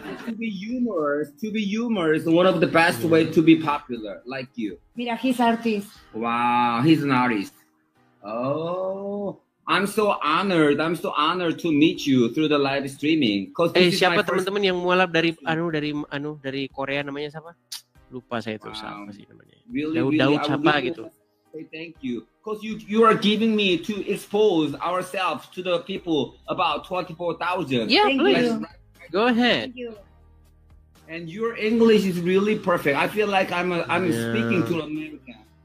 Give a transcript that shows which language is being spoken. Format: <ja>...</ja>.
<en>To be humorous, one of the best way to be popular, like you. Mira, he's artist. Wow, he's an artist. Oh, I'm so honored to meet you through the live streaming.</en> <id>Siapa teman-teman yang mualaf dari Korea namanya siapa? Lupa saya tuh siapa sih namanya. Daud siapa gitu.</id> <en>Say thank you, because you are giving me to expose ourselves to the people about 24,000. Yeah, please. Go ahead. Thank you. And your English is really perfect. I feel like I'm speaking to America.</en>